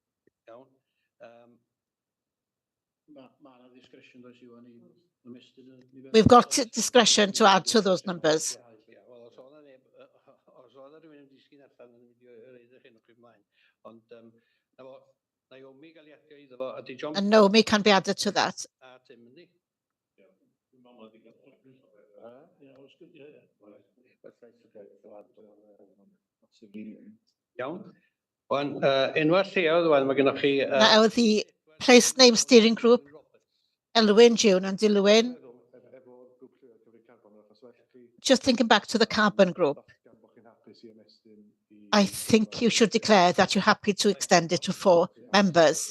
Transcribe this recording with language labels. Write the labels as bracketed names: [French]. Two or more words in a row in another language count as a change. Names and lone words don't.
[English] We've got discretion to add to those numbers. And Naomi can be added to that. [Welsh] Iawn. Wan, enwau lleoedd wan, mae gennych chi... [English] Now the place name steering group, Elwyn, June and Dilwyn. Just thinking back to the carbon group, I think you should declare that you're happy to extend it to 4 members.